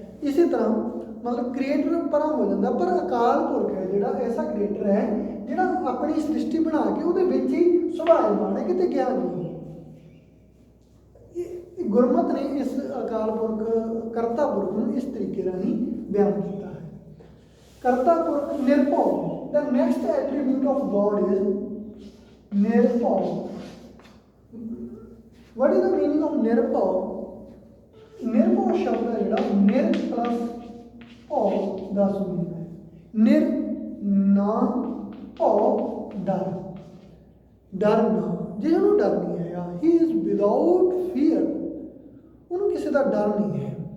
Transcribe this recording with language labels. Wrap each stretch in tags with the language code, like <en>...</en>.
<pa>ਇਸੇ ਤਰ੍ਹਾਂ ਮਤਲਬ ਕ੍ਰੀਏਟਰ ਪਰਾਂ ਹੋ ਜਾਂਦਾ। ਪਰ ਅਕਾਲ ਪੁਰਖ ਹੈ ਜਿਹੜਾ ਐਸਾ ਕ੍ਰੀਏਟਰ ਹੈ ਜਿਹੜਾ ਆਪਣੀ ਸ੍ਰਿਸ਼ਟੀ ਬਣਾ ਕੇ ਉਹਦੇ ਵਿੱਚ ਹੀ ਸੁਭਾਇਮਾਨ ਹੈ, ਕਿਤੇ ਗਿਆ ਨਹੀਂ। ਇਹ ਗੁਰਮਤਿ ਨੇ ਇਸ ਅਕਾਲ ਪੁਰਖ ਕਰਤਾ ਪੁਰਖ ਨੂੰ ਇਸ ਤਰੀਕੇ ਰਾਹੀਂ ਬਿਆਨ ਕੀਤਾ ਹੈ। ਕਰਤਾ ਪੁਰਖ ਨਿਰਭਉ।</pa> <en>The next attribute of God is nirbhau. What is the meaning of nirbhau?</en> <pa>ਨਿਰਭਉ ਸ਼ਬਦ ਹੈ ਜਿਹੜਾ ਨਿਰ ਪਲਸ ਭਉ ਦਾ ਸਮੂਹ ਹੈ। ਨਿਰ ਨਾ ਭਉ ਡਰ, ਡਰ ਨਾ, ਜਿਹਨੂੰ ਡਰ ਨਹੀਂ ਹੈਗਾ।</pa> <en>he is without fear,</en> <pa>ਉਹਨੂੰ ਕਿਸੇ ਦਾ ਡਰ ਨਹੀਂ ਹੈ।</pa>